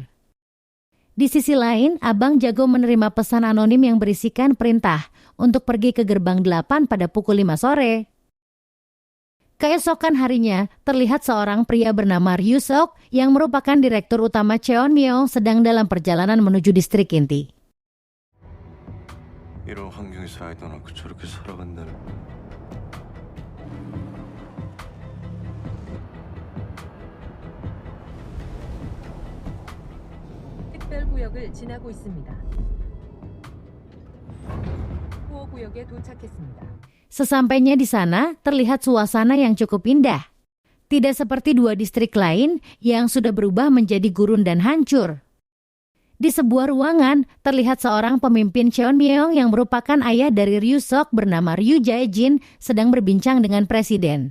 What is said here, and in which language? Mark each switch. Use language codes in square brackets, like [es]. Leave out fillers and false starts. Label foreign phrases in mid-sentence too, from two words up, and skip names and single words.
[id] Di sisi lain, Abang Jago menerima pesan anonim yang berisikan perintah untuk pergi ke gerbang 8 pada pukul 5 sore. Keesokan harinya, terlihat seorang pria bernama Ryu Seok yang merupakan direktur utama Cheonmyo sedang dalam perjalanan menuju distrik inti. [ko] 이런 환경에서 아이도 낳고 저렇게 살아간다는. 특별구역을 지나고 있습니다. 후호구역에 도착했습니다. [id] Sesampainya di sana, terlihat suasana yang cukup indah. Tidak seperti dua distrik lain yang sudah berubah menjadi gurun dan hancur. Di sebuah ruangan, terlihat seorang pemimpin Cheonmyeong yang merupakan ayah dari Ryu Sok bernama Ryu Jae-jin sedang berbincang dengan presiden.